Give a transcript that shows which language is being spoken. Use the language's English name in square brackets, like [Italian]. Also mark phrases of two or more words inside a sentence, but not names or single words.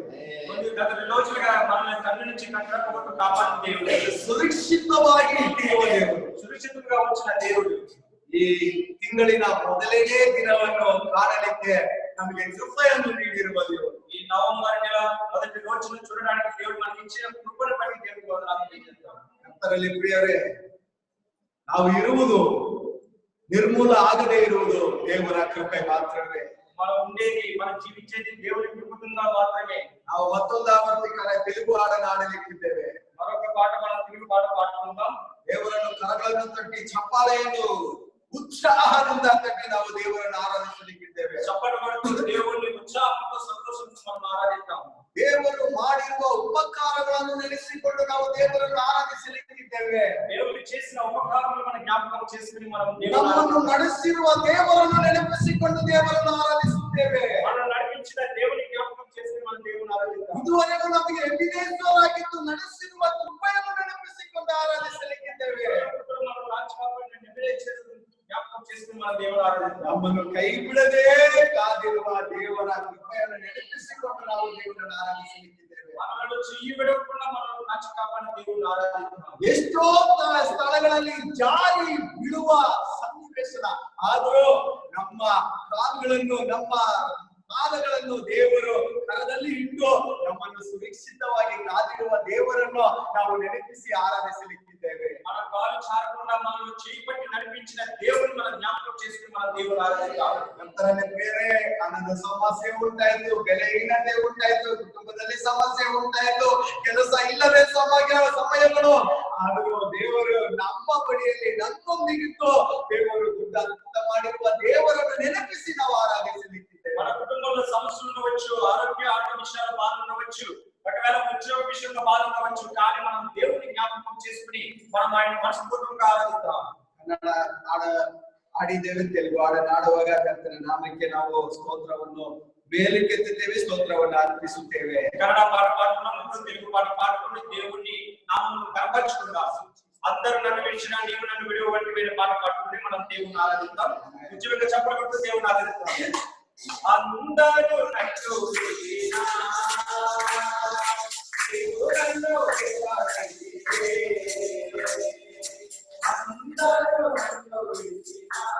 [Telugu] గత 2 రోజులుగా మనల్ని కన్ను నుంచి కన్నడపోగొట్టు కాపాడిన దేవుడు, [Kannada] ಸುರಕ್ಷಿತವಾಗಿ ಇಟ್ಟಿರುವ ದೇವರು, [Telugu] ಸುರಕ್ಷಿತವಾಗಿ ఉంచిన దేవుడు. [Kannada] ಈ ತಿಂಗಳಿನ ಮೊದಲನೇ ದಿನವನ್ನು ಕಾಣಲಿಕ್ಕೆ ನಮಗೆ ಕೃಪೆಯನ್ನು ನೀಡಿರುವ ದೇವರು, [Telugu] ఈ నవంబర్ నెల మొదటి రోజును చూడడానికి దేవుడు మనకి ఇచ్చిన కృపను బట్టి దేవుడికి వందనాలు తెలియజేస్తాం. [Kannada] ಕರ್ತನಲ್ಲಿ ಪ್ರಿಯರೇ, ನಾವು ಇರುವುದು ನಿರ್ಮೂಲ ಆಗದೇ ಇರುವುದು ದೇವರ ಕೃಪೆ ಮಾತ್ರವೇ. [Telugu] మనం ఉండేది, మనం జీవించేది దేవుని కృపದಿಂದ మాత్రమే. [Kannada] ನಾವು ಮತ್ತೊಂದು ಆವರ್ತಿಕರ ತೆಲುಗು ಹಾಡನ್ನು ಹಾಡಲಿಕ್ಕಿದ್ದೇವೆ. [Telugu] మరొక పాట మనం తెలుగు పాట పాడుకుందాం. [Kannada] ದೇವರನ್ನು ಕರಗಳನ್ನು ತಟ್ಟಿ ಚಪ್ಪಾಳೆಯನ್ನು ಉತ್ಸಾಹದಿಂದ ತಟ್ಟಿ ನಾವು ದೇವರನ್ನು ಆರಾಧಿಸಲಿಕ್ಕಿದ್ದೇವೆ. [Telugu] చప్పట్లు కొడుతూ దేవుని ఉత్సాహంతో సంతోషంతో మనం ఆరాధిస్తాం. [Kannada] ದೇವರು ಮಾಡಿರುವ ಉಪಕಾರಗಳನ್ನು ನೆನೆಸಿಕೊಂಡು ನಾವು ದೇವರನ್ನು ಆರಾಧಿಸಲಿಕ್ಕಿದ್ದೇವೆ. [Telugu] దేవుడు చేసిన ఉపకారములను మనం జ్ఞాపకం చేసుకొని మనం [Kannada] ನಮ್ಮನ್ನು ನಡೆಸಿರುವ ದೇವರನ್ನು ನೆನಪಿಸಿಕೊಂಡು ದೇವರನ್ನು ಆರಾಧಿಸುತ್ತೇವೆ. [Telugu] మనల్ని నడిపించిన దేవుని జ్ఞాపకం చేసుకొని మనం దేవుని ఆరాధిస్తాం. [Kannada] ಇದುವರೆಗೂ ನಮಗೆ ಎಬಿನೇಸರಾಗಿದ್ದು ನಡೆಸಿರುವ ಕೃಪೆಯನ್ನು ನೆನಪಿಸಿಕೊಂಡು ಆರಾಧಿಸಲಿಕ್ಕಿದ್ದೇವೆ. [Telugu] ಜ್ಞಾಪಕಂ చేసుకొని మనం దేవుని ఆరాధిస్తాం. [Kannada] ನಮ್ಮನ್ನು ಕೈ ಬಿಡದೆ ಕಾದಿರುವ ದೇವರ ಕೃಪೆಯನ್ನು ನೆನಪಿಸಿಕೊಂಡು ನಾವು ದೇವರನ್ನು ಆರಾಧಿಸಲಿಕ್ಕಿದ್ದೇವೆ. [Telugu] మనలో చెయ్యి విడవకుండా మనం కాచి కాపాడిన దేవుని ఆరాధిస్తాం. [Kannada] ಎಷ್ಟೋ ಸ್ಥಳಗಳಲ್ಲಿ ಜಾರಿ ಬಿಡುವ ಸನ್ನಿವೇಶನ ಆದರೂ ನಮ್ಮ ಕಾಲುಗಳನ್ನು, ನಮ್ಮ ಪಾದಗಳನ್ನು ದೇವರು ಕರದಲ್ಲಿ ಇಟ್ಟು ನಮ್ಮನ್ನು ಸುರಕ್ಷಿತವಾಗಿ ಕಾದಿರುವ ದೇವರನ್ನು ನಾವು ನೆನಪಿಸಿ ಆರಾಧಿಸಲಿಕ್ಕಿದ್ದೇವೆ. [Telugu] మన కాలు చారకుండా మనల్ని చేయి పట్టి నడిపించిన దేవుని మనం జ్ఞాపకం చేసుకుని మన దేవుని ಆರಾಧಿస్తాం. [Kannada] ನಂತರನೇ ಬೇರೆ ಹಣದ ಸಮಸ್ಯೆ ಉಂಟಾಯ್ತು, ಬೆಲೆಹೀನತೆ ಉಂಟಾಯ್ತು, ಕುಟುಂಬದಲ್ಲಿ ಸಮಸ್ಯೆ ಉಂಟಾಯ್ತು, ಕೆಲಸ ಇಲ್ಲದೆ ಸಮಯಗಳು, ಆದರೂ ದೇವರು ನಮ್ಮ ಬಳಿಯಲ್ಲಿ ನಮ್ಮೊಂದಿಗಿತ್ತು. ದೇವರು ದೊಡ್ಡ ಮಾಡಿರುವ ದೇವರನ್ನು ನೆನಪಿಸಿ ನಾವು ಆರಾಧಿಸಲಿಕ್ಕಿದ್ದೇವೆ. [Telugu] మన కుటుంబంలో సమస్యలు ఉండవచ్చు, ఆరోగ్య విషయాల బాధలు ఉండవచ్చు, ఒకవేళ ఉద్యోగ విషయంలో బాధ ఉండవచ్చు, కానీ మనం దేవుని జ్ఞాపకం చేసుకుని మనం ఆయన మనస్ఫూర్తిగా ఆరాధిద్దాం. [Kannada] ಕನ್ನಡ ಆಡಿದ್ದೇವೆ, ತೆಲುಗು ಹಾಡನಾಡುವಾಗ ಕರ್ತನ ನಾಮಕ್ಕೆ ನಾವು ಸ್ತೋತ್ರವನ್ನು ಮೇಲಕ್ಕೆತ್ತುತ್ತೇವೆ, ಸ್ತೋತ್ರವನ್ನು ಅರ್ಪಿಸುತ್ತೇವೆ. [Telugu] కన్నడ పాట పాడుకున్నాం, తెలుగు పాట పాడుకుని దేవుని నామమును కనపరుచుకుందాం. అందరూ నన్ను విడిచిన నీవు నన్ను విడువ వంటి వేరే పాట పాడుకుని మనం దేవుని ఆరాధిద్దాం. ఉద్యోగంగా చెప్పబడుతూ దేవుని ఆరాధిద్దాం. అందరూ నన్ను విడిచిన దేవుడను విడువకండిరే, అందరూ నన్ను విడిచిన